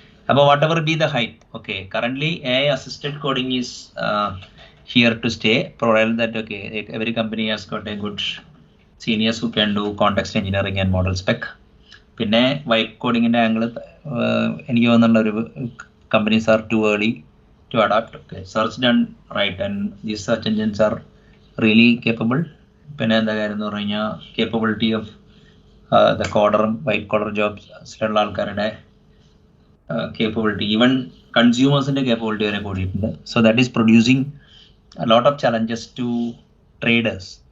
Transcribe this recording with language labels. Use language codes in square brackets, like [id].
[en] അപ്പോൾ what ever be the hype, okay, currently AI assisted coding is here to stay, provided that okay every company has got a good seniors who can do context engineering and model spec. [ml] പിന്നെ wipe കോഡിങ്ങിൻ്റെ angle എനിക്ക് തോന്നുന്നുള്ള ഒരു [en] Companies are too early to adapt. Okay, search done right and these search engines are really capable. [ml] പിന്നെ എന്താ കാര്യം എന്ന് പറഞ്ഞു കഴിഞ്ഞാൽ [en] capability of the [ml] കോഡറും white collar ജോബ്സിലുള്ള ആൾക്കാരുടെ കേപ്പബിലിറ്റി, ഈവൻ കൺസ്യൂമേഴ്സിൻ്റെ കേപ്പബിലിറ്റി വരെ കൂടിയിട്ടുണ്ട്. [en] So that is producing a lot of challenges to traders.